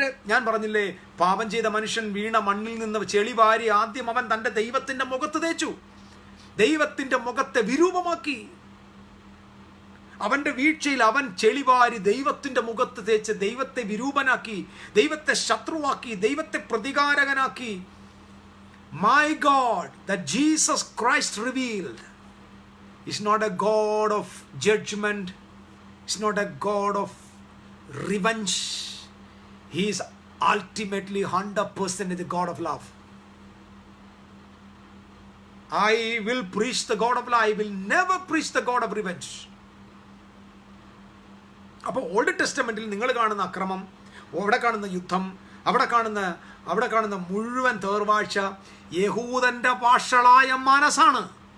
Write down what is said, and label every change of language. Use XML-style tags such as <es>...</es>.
<ml>ഞാൻ പറഞ്ഞില്ലേ, പാപം ചെയ്ത മനുഷ്യൻ വീണ മണ്ണിൽ നിന്ന് ചെളി വാരി ആദ്യം അവൻ തൻ്റെ ദൈവത്തിൻ്റെ മുഖത്ത് തേച്ചു. ദൈവത്തിൻ്റെ മുഖത്തെ വിരൂപമാക്കി. അവൻ്റെ വീഴ്ചയിൽ അവൻ ചെളിവാരി ദൈവത്തിൻ്റെ മുഖത്ത് തേച്ച് ദൈവത്തെ വിരൂപനാക്കി, ദൈവത്തെ ശത്രുവാക്കി, ദൈവത്തെ പ്രതികാരകനാക്കി.</ml> <en>My God, that Jesus Christ revealed, is not a God of judgment, is not a God of revenge. He is ultimately 100% the God of love. I will preach the God of love. I will never preach the God of revenge.</en> <ml>അപ്പോൾ old ടെസ്റ്റമെന്റിൽ നിങ്ങൾ കാണുന്ന അക്രമം, അവിടെ കാണുന്ന യുദ്ധം, അവിടെ കാണുന്ന മുഴുവൻ തേർവാഴ്ച യഹൂദന്റെ ഭാഷളായ മനസ്സാണ്.</ml>